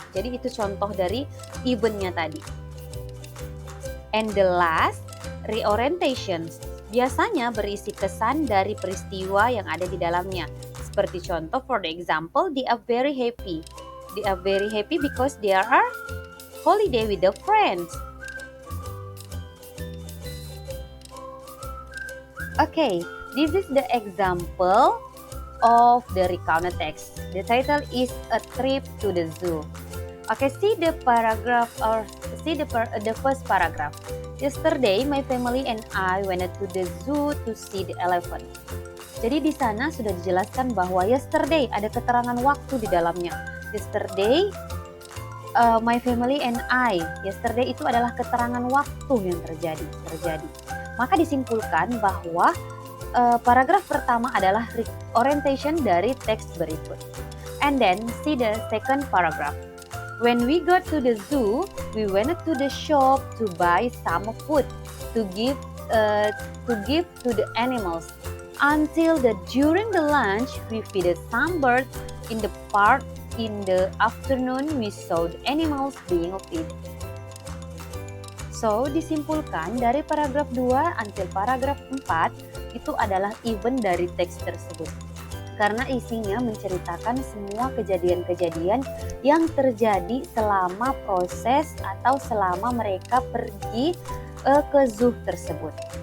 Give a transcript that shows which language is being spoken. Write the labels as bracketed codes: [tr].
[id] Jadi itu contoh dari eventnya tadi. [en] And the last, reorientations. [id] Biasanya berisi kesan dari peristiwa yang ada di dalamnya. Seperti contoh, [en] for the example, they are very happy. They are very happy because they are holiday with their friends. Okay, this is the example of the recounted text. The title is A Trip to the Zoo. Okay, see the paragraph or see the first paragraph. Yesterday, my family and I went to the zoo to see the elephant. [id] Jadi di sana sudah dijelaskan bahwa yesterday ada keterangan waktu di dalamnya. [en] Yesterday, my family and I. [id] Yesterday itu adalah keterangan waktu yang terjadi. Maka disimpulkan bahwa paragraf pertama adalah orientation dari teks berikut. [en] And then see the second paragraph. When we got to the zoo, we went to the shop to buy some food to give to the animals. Until during the lunch, we feeded some birds in the park. In the afternoon, we saw the animals being fed. [id] So, disimpulkan dari paragraf 2 until paragraf 4 itu adalah event dari teks tersebut. Karena isinya menceritakan semua kejadian-kejadian yang terjadi selama proses atau selama mereka pergi ke zoo tersebut.